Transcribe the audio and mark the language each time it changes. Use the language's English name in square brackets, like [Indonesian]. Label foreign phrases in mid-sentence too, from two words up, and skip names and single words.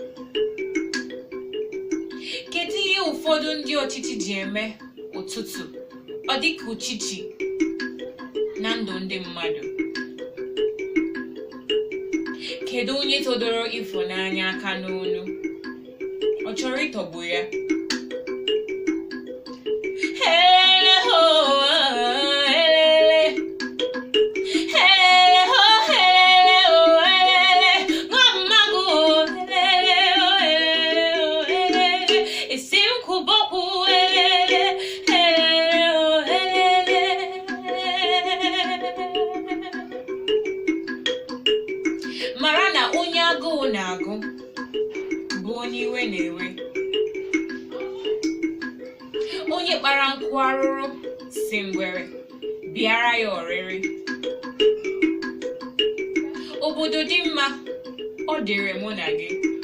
[Igbo] Kedu ihe ụfọdụ ndị ọchịchị ji eme ụtụtụ ọ dịka uchichi na ndụ ndị mmadụ? Kedu onye todoro Ịfụnanya aka n'onu? Ọ chọrọ ịtọgbu ya? [Zulu] Helele ho, helele. Helele ho, helele ho, helele. Mamago, helele ho, helele ho, helele. Isimkuboku, helele. Helele ho, helele. [Igbo] Mara na onye agụụ na-agụ bụ onye iwe na-ewe. Onye kpara nkụ arụrụ si ngwere bịara ya ọrịrị. Obodo dị mma, ọ dịrị mụ na gị.